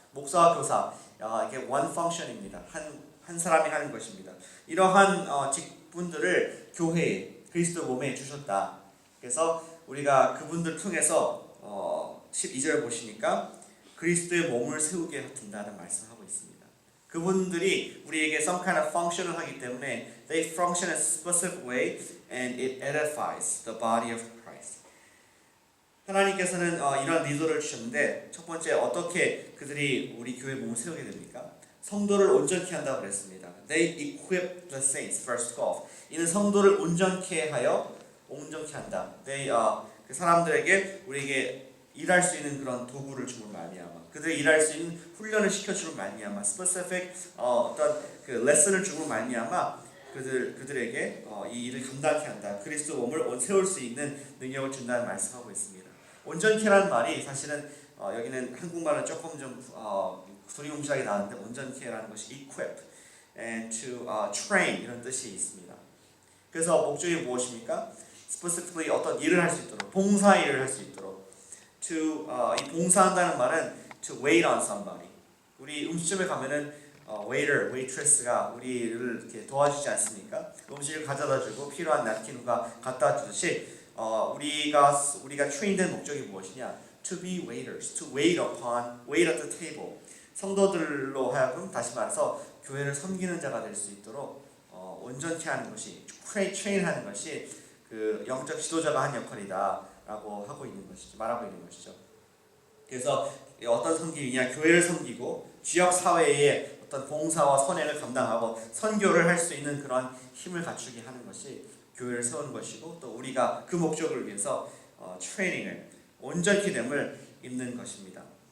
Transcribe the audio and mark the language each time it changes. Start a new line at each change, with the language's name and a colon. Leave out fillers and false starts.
Korean: 목사와 교사, 이게
English: one function
Korean: 입니다. 한 사람이 하는 것입니다. 이러한 직분들을 교회에, 그리스도 몸에 주셨다. 그래서 우리가 그분들 통해서 12절 보시니까 그리스도의 몸을 세우게 된다는 말씀하고 있습니다. 그분들이 우리에게
English: some kind of function을
Korean: 하기 때문에
English: they function in a specific way and it edifies the body of Christ.
Korean: 하나님께서는 이런 리더를 주셨는데 첫 번째 어떻게 그들이 우리 교회 몸을 세우게 됩니까? 성도를 온전케 한다고 그랬습니다.
English: They equip the saints, verse 12.
Korean: 이는 성도를 온전케 하여 온전케 한다. They 그 사람들에게 우리에게 일할 수 있는 그런 도구를 주는 말미암아, 그들이 일할 수 있는 훈련을 시켜주는 말미암아, specific 어떤 그 레슨을 주는 말미암아 그들에게 이 일을 감당케 한다. 그리스도 몸을 세울 수 있는 능력을 준다는 말씀하고 있습니다. 온전케라는 말이 사실은 여기는 한국말은 조금 좀 두리뭉실하게 나왔는데 온전케라는 것이
English: equip and to train
Korean: 이런 뜻이 있습니다. 그래서 목적이 무엇입니까? specifically 어떤 일을 할 수 있도록, 봉사 일을 할 수 있도록. 이 봉사한다는 말은
English: to wait on somebody.
Korean: 우리 음식점에 가면은 waiter, waitress가 우리를 이렇게 도와주지 않습니까? 음식을 가져다주고 필요한 napkin과 갖다 주듯이 우리가 train된 목적이 무엇이냐?
English: To be waiters, to wait at the table.
Korean: 성도들로 하여금 다시 말해서 교회를 섬기는 자가 될 수 있도록 온전케 하는 것이, train하는 것이 그 영적 지도자가 한 역할이다라고 말하고 있는 것이죠. 그래서 어떤 섬김이냐? 교회를 섬기고 지역 사회의 어떤 봉사와 선행을 감당하고 선교를 할 수 있는 그런 힘을 갖추게 하는 것이 교회를 세우는 것이고, 또 우리가 그 목적을 위해서 트레이닝을, 온전케 됨을 입는 것입니다.